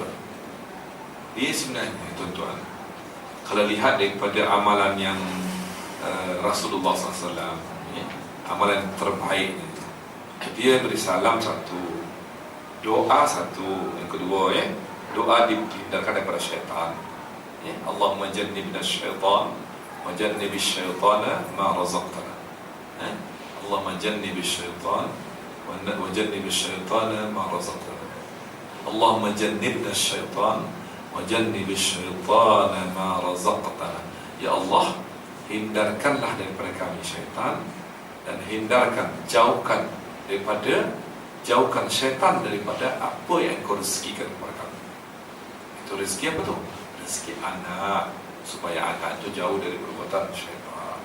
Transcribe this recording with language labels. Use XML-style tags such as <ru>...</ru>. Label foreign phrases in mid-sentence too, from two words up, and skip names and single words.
<ms>Dia sebenarnya tuan-tuan, kalau lihat daripada amalan yang Rasulullah SAW, ya, amalan terbaik, dia beri salam satu, doa satu, yang kedua ya, doa dihindarkan daripada syaitan.</ms> <ar>يا، اللهم جنبنا الشيطان وجنب الشيطان ما رزقتنا. يا، اللهم جنب الشيطان وجنب الشيطان ما رزقتنا. اللهم جنبنا الشيطان وجنب الشيطان ما رزقتنا.</ar> <ms>Ya Allah, hindarkanlah daripada kami syaitan, dan jauhkan syaitan daripada apa yang kau rezekikan kepada kami. Itu rezeki apa tu? Rezeki anak, supaya anak itu jauh dari perbuatan syaitan.</ms>